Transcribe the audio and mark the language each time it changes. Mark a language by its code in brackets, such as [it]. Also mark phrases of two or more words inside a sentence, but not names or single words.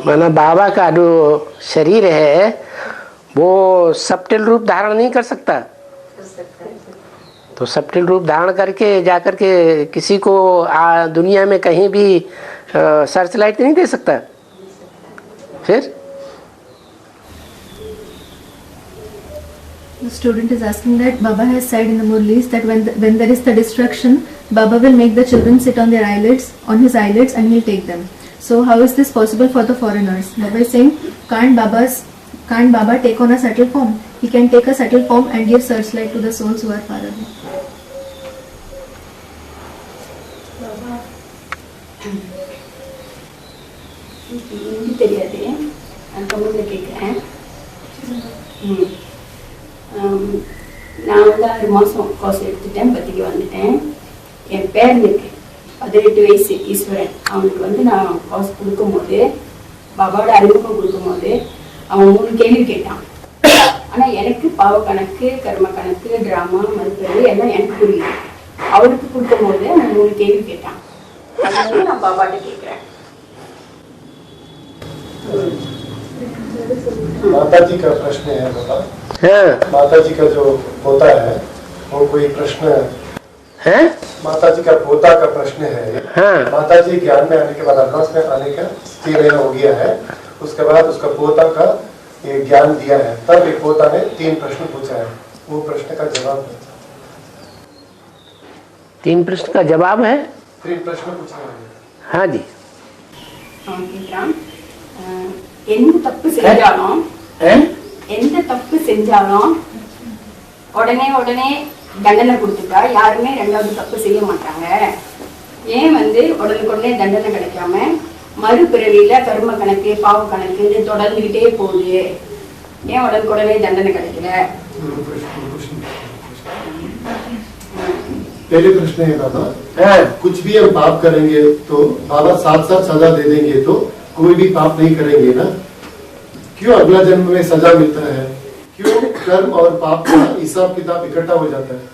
[hi] माना बाबा का जो शरीर है वो सबटिल रूप धारण नहीं कर सकता, तो सबटिल रूप धारण करके जाकर के किसी को दुनिया में कहीं भी [en] search light [hi] नहीं दे सकता। फिर [en] The student is asking that Baba has said in the Murlis that when there is the destruction, Baba will make the children sit on his eyelids and he'll take them. So how is this possible for the foreigners? Baba is saying, can't Baba take on a subtle form? He can take a subtle form and give searchlight to the souls who are far away. [ta] நான் 6 மாதம் கோர்ஸ் எடுத்துட்டேன், பத்திக்கு வந்துட்டேன். என் பேரனுக்கு 18 வயசு ஈஸ்வரன், அவனுக்கு நான் கோர்ஸ் கொடுக்கும்போது, பாபாவோட அறிமுகம் கொடுக்கும்போது அவன் 3 கேள்வி கேட்டான். ஆனால் எனக்கு பாவ கணக்கு, கர்ம கணக்கு, டிராமா, மருத்துவ எல்லாம் எனக்கு புரியுது. அவனுக்கு கொடுக்கும்போது அவன் 3 கேள்வி கேட்டான். அதனால நான் பாபாட்ட கேட்குறேன். [hi] माता जी का प्रश्न है बाबा। माता जी का जो पोता है वो कोई प्रश्न है? माता जी का पोता का प्रश्न है। माता जी ज्ञान में आने के बाद, अभ्यास में आने का 3 महीना हो गया है, उसके बाद उसका पोता का ये ज्ञान दिया है, तब एक पोता ने 3 प्रश्न पूछा है, वो प्रश्न का जवाब है। 3 प्रश्न का जवाब है? 3 प्रश्न पूछा है। हाँ जी। [ta] எந்த தப்பு செஞ்சாலும் உடனே தண்டனை கொடுத்துட்டா யாருமே 2வது தப்பு செய்ய மாட்டாங்க. ஏன் உடனுக்குடனே தண்டனை கிடைக்காம மறுபிறவியில கர்ம கணக்கு, பாவ கணக்கு தொடர்ந்துகிட்டே போகுது? ஏன் உடனுக்குடனே தண்டனை கிடைக்கல? [hi] पहले प्रश्न है बाबा, कुछ भी हम पाप करेंगे तो बाबा साथ साथ सजा दे देंगे, तो कोई भी पाप नहीं करेंगे ना? क्यों अगला जन्म में सजा मिलता है? क्यों कर्म और पाप का हिसाब किताब इकट्ठा हो जाता है?